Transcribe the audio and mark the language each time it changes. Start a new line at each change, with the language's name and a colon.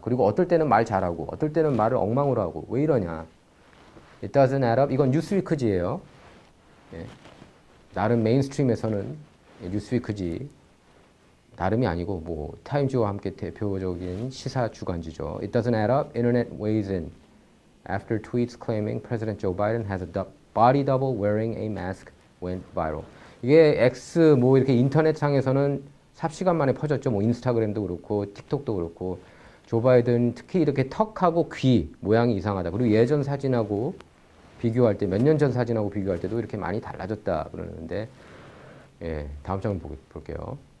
Korean: 그리고 어떨 때는 말 잘하고 어떨 때는 말을 엉망으로 하고 왜 이러냐.
English: It doesn't add up.
Korean: 이건 뉴스위크지예요. 예. 나름 메인스트림에서는 뉴스위크지 나름이 아니고 뭐 타임즈와 함께 대표적인 시사 주간지죠.
English: It doesn't add up. Internet weighs in after tweets claiming President Joe Biden has a body double wearing a mask went viral.
Korean: 이게 X 뭐 이렇게 인터넷 상에서는 삽시간 만에 퍼졌죠. 뭐 인스타그램도 그렇고 틱톡도 그렇고 조 바이든 특히 이렇게 턱하고 귀 모양이 이상하다. 그리고 예전 사진하고 비교할 때 몇 년 전 사진하고 비교할 때도 이렇게 많이 달라졌다 그러는데 예, 다음 장면 볼게요.